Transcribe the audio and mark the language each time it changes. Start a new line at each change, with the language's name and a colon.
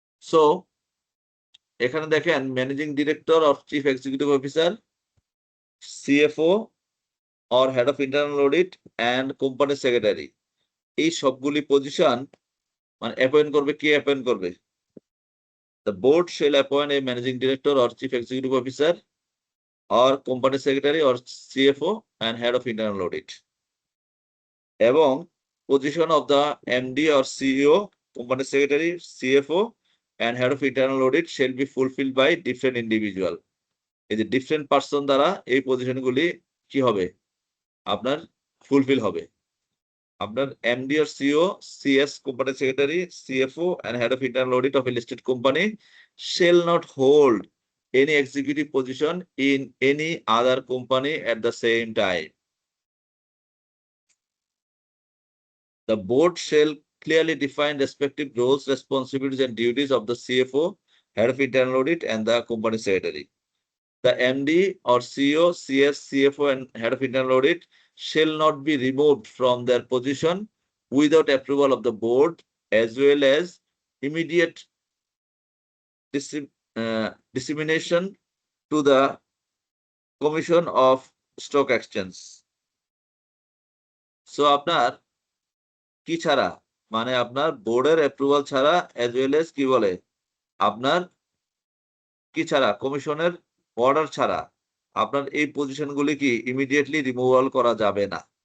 Bangla: So এখানে দেখেন managing director of chief executive officer, CFO or head of internal audit and company secretary, এই সবগুলি position মানে appoint করবে, কে অ্যাপয়েন্ট করবে?
English: The board shall appoint a managing director or chief executive officer or company secretary or CFO and head of internal audit. এবং position of the MD or CEO, company secretary, CFO and head of internal audit shall be fulfilled by different individual.
Bangla: এই যে different person দ্বারা এই পজিশনগুলি কি হবে আপনার fulfil হবে।
English: আপনার MD or CEO, CS, company secretary, CFO and head of internal audit of a listed company shall not hold any executive position in any other company at the same time. The board shall clearly define respective roles, responsibilities and duties of the CFO, head of internal audit and the company secretary. The MD or CEO, CS, CFO and head of internal audit shall not be removed from their position without approval of the board, as well as immediate dissemination to the Commission of Stock Exchange.
Bangla: So আপনার কি ছাড়া মানে আপনার বোর্ডের approval ছাড়া
English: as well as
Bangla: কি বলে আপনার কি ছাড়া কমিশনের অর্ডার ছাড়া আপনার এই পজিশনগুলি কি ইমিডিয়েটলি রিমুভাল করা যাবে না।